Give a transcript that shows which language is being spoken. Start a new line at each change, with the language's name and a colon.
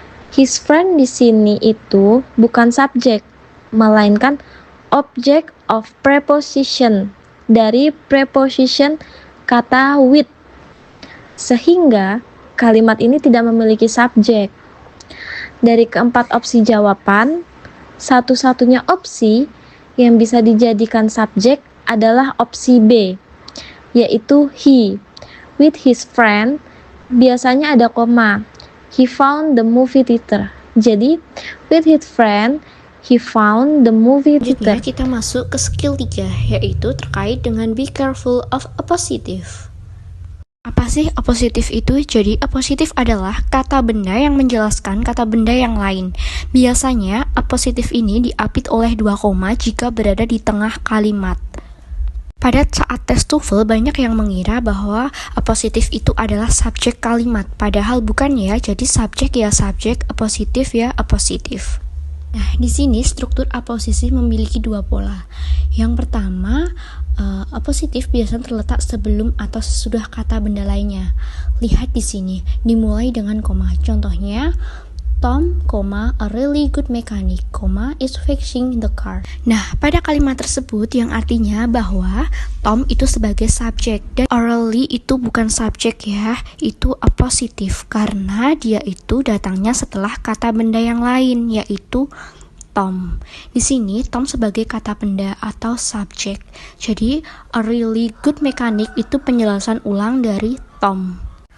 English: His friend
Indonesian: di sini itu bukan subjek, melainkan object of preposition dari preposition kata with. Sehingga kalimat ini tidak memiliki subjek. Dari keempat opsi jawaban, satu-satunya opsi yang bisa dijadikan subjek adalah opsi B, yaitu he.
English: With his friend,
Indonesian: biasanya ada koma.
English: He found the movie theater. Jadi, with his friend, he found the movie theater.
Indonesian: Selanjutnya kita masuk ke skill 3, yaitu terkait dengan be careful of appositive. Apa sih appositive itu? Jadi appositive adalah kata benda yang menjelaskan kata benda yang lain. Biasanya appositive ini diapit oleh dua koma jika berada di tengah kalimat. Pada saat tes TOEFL banyak yang mengira bahwa appositive itu adalah subjek kalimat, padahal bukan ya. Jadi subjek ya subjek, appositive ya appositive. Nah, di sini struktur appositif memiliki dua pola. Yang pertama, appositif biasanya terletak sebelum atau sesudah kata benda lainnya. Lihat di sini, dimulai dengan koma.
English: Contohnya, Tom, a really good mechanic, is fixing the car.
Indonesian: Nah, pada kalimat tersebut yang artinya bahwa Tom itu sebagai subjek dan a really itu bukan subjek ya, itu appositif karena dia itu datangnya setelah kata benda yang lain yaitu Tom. Di sini Tom sebagai kata benda atau subjek. Jadi
English: a really good mechanic
Indonesian: itu penjelasan ulang dari Tom.